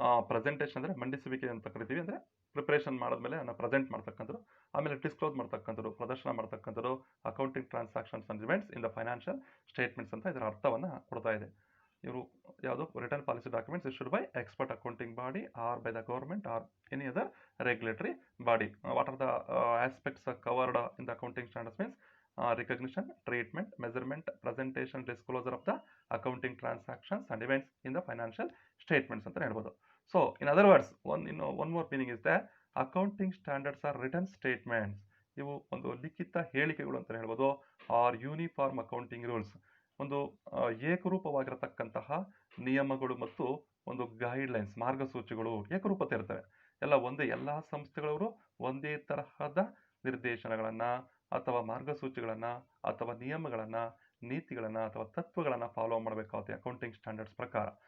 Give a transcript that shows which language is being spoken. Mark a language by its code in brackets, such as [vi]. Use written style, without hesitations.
[kn] Presentation ಅಂದ್ರೆ ಮಂಡಿಸುವಿಕೆ ಅಂತ ಕರಿತೀವಿ, ಅಂದ್ರೆ ಪ್ರಿಪರೇಷನ್ ಮಾಡಿದ್ಮೇಲೆ ಅದನ್ನ ಪ್ರೆಸೆಂಟ್ ಮಾಡ್ತಕ್ಕಂಥದ್ದು. ಆಮೇಲೆ ಡಿಸ್ಕ್ಲೋಸ್ ಮಾಡ್ತಕ್ಕಂಥದ್ದು, ಪ್ರದರ್ಶನ ಮಾಡ್ತಕ್ಕಂಥದ್ದು, [en] accounting transactions and events in the financial statements [kn] ಅಂತ ಇದರ ಅರ್ಥವನ್ನ ಕೊಡ್ತಾ ಇದೆ. ಇವರು ಯಾವುದು [en] Return policy documents issued by expert accounting body or by the government or any other regulatory body. What are the aspects covered in the accounting standards means recognition, treatment, measurement, presentation, disclosure of the accounting transactions and events in the financial statements [kn] ಅಂತ ಹೇಳ್ಬೋದು. [en] So in other words, one more meaning is that accounting standards are written statements. [kn] ಇವು ಒಂದು ಲಿಖಿತ ಹೇಳಿಕೆಗಳು ಅಂತ ಹೇಳ್ಬೋದು. [en] are uniform accounting rules, [kn] ಒಂದು ಏಕರೂಪವಾಗಿರತಕ್ಕಂತಹ ನಿಯಮಗಳು ಮತ್ತು ಒಂದು ಗೈಡ್ ಲೈನ್ಸ್, ಮಾರ್ಗಸೂಚಿಗಳು ಏಕರೂಪತೆ ಇರ್ತವೆ. ಎಲ್ಲಾ ಸಂಸ್ಥೆಗಳವರು ಒಂದೇ ತರಹದ ನಿರ್ದೇಶನಗಳನ್ನ ಅಥವಾ ಮಾರ್ಗಸೂಚಿಗಳನ್ನ ಅಥವಾ ನಿಯಮಗಳನ್ನ, ನೀತಿಗಳನ್ನ ಅಥವಾ ತತ್ವಗಳನ್ನ ಫಾಲೋ ಮಾಡಬೇಕಾಗುತ್ತೆ ಅಕೌಂಟಿಂಗ್ ಸ್ಟ್ಯಾಂಡರ್ಡ್ಸ್ ಪ್ರಕಾರ.